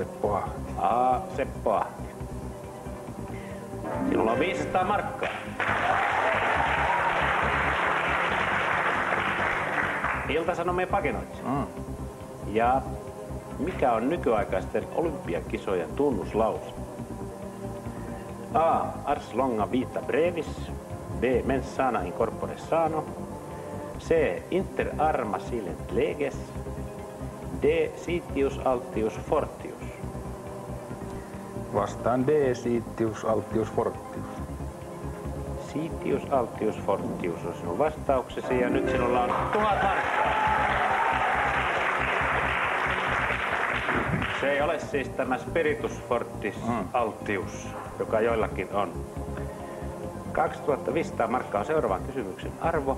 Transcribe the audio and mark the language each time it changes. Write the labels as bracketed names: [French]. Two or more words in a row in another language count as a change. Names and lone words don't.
[Finnish] A. Seppo Ahti. Sinulla on 500 markkaa. Ilta-Sanomien pakinoitsija. Ja mikä on nykyaikaisten olympiakisojen tunnuslause? [Latin] A. Ars longa vita brevis. B. Mens sana in corpore sano. C. Inter arma silent leges. D. Sitius altius fortius. [Finnish] Vastaan [Latin] D. Sitius altius fortius. Sitius altius fortius [Finnish] on sinun vastauksesi ja nyt sinulla on 1000 markkaa. Se ei ole siis tämä [Latin] Spiritus Fortis Altius, [Finnish] joka joillakin on. 2500 markkaa on seuraavan kysymyksen arvo.